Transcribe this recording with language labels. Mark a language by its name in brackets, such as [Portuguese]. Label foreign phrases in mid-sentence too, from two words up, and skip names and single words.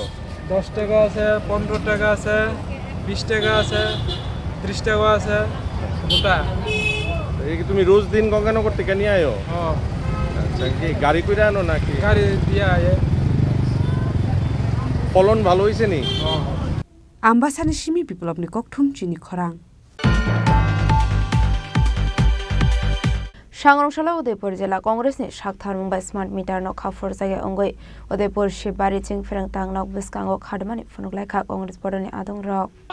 [Bangla] 10 টাকা আছে, 15 টাকা আছে, 20 টাকা আছে, 30 টাকা আছে গোটা। এই কি তুমি রোজ দিন গঙ্গানগর থেকে নিয়ে আয়ো? আচ্ছা, কি গাড়ি করে আনো নাকি? গাড়ি দিয়ে আয়ে। ফলন ভালো হয়েছে নি? [Kok Borok] आम्बासानि सिमी बिप्लबनि ककथुम चिनि खरां। सांग्रंशाला उदयपुर जिल्ला कांग्रेसनि साकथार मुंबाइ [English] smart meter [Kok Borok] न खाफोर जायगा अंगै उदयपुर शिवबारि चिं फेरें तांगनाव बिस्कांगो खादमानि फुनुगलायखा कांग्रेस बडनि आदं रक